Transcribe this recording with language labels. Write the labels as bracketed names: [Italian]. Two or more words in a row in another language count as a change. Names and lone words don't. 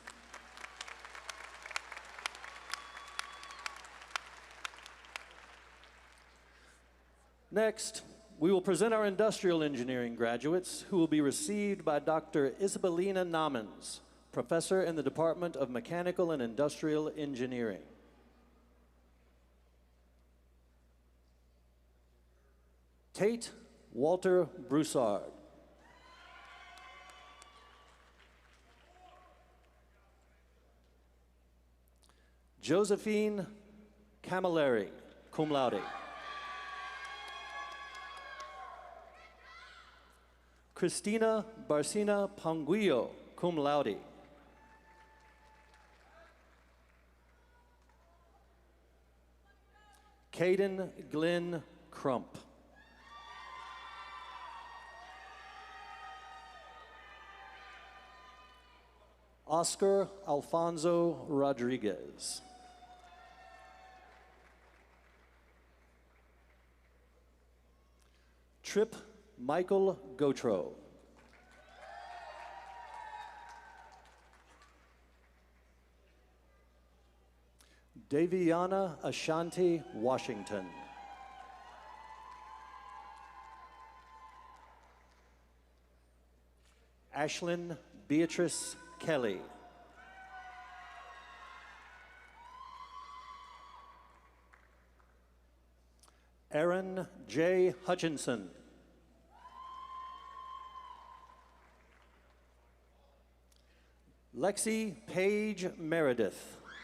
[English] Next, we will present our industrial engineering graduates, who will be received by Dr. Isabelina Namens, professor in the Department of Mechanical and Industrial Engineering. Tate Walter Broussard. Josephine Camilleri, [Latin] cum laude. [English] Christina Barcina Panguillo, [Latin] cum laude. [English] Caden Glenn Crump. Oscar Alfonso Rodriguez. Trip Michael Gautreau. Daviana Ashanti Washington. Ashlyn Beatrice Kelly. Aaron J. Hutchinson. Lexi Paige Meredith.